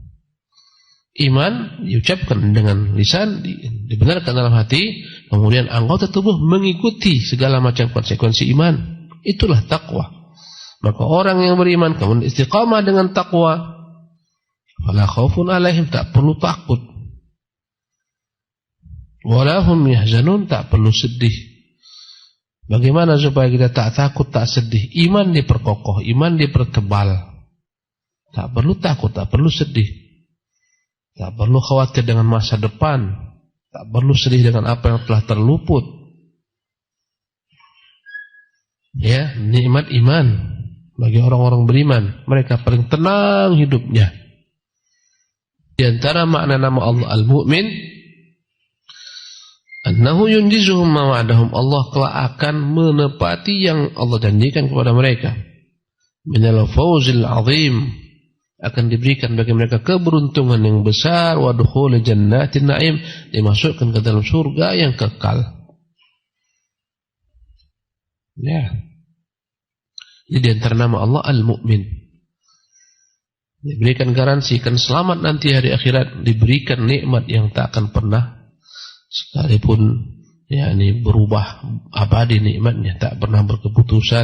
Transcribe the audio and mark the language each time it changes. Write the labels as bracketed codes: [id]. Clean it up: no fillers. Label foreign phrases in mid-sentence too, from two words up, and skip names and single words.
[id] Iman diucapkan dengan lisan, dibenarkan dalam hati, kemudian anggota tubuh mengikuti segala macam konsekuensi iman. Itulah takwa. Maka orang yang beriman kemudian istiqamah dengan takwa, [ar] فلا خوف عليهم, [id] tak perlu takut. [ar] ولا هم يحزنون, [id] tak perlu sedih. Bagaimana supaya kita tak takut, tak sedih? Iman diperkokoh, iman dipertebal. Tak perlu takut, tak perlu sedih. Tak perlu khawatir dengan masa depan. Tak perlu sedih dengan apa yang telah terluput. Ya, nikmat iman bagi orang-orang beriman. Mereka paling tenang hidupnya. Di antara makna nama Allah Al-Mu'min, [ar] أنه ينجزهم ما وعدهم, [id] Allah kelak akan menepati yang Allah janjikan kepada mereka. [ar] من الفوز العظيم, [id] akan diberikan bagi mereka keberuntungan yang besar, [ar] ودخول جنات النعيم, [id] dimasukkan ke dalam surga yang kekal. Ya. Jadi antara nama Allah Al-Mu'min, diberikan garansi kan selamat nanti hari akhirat, diberikan nikmat yang tak akan pernah sekalipun yakni berubah, abadi nikmatnya, tak pernah berkeputusan.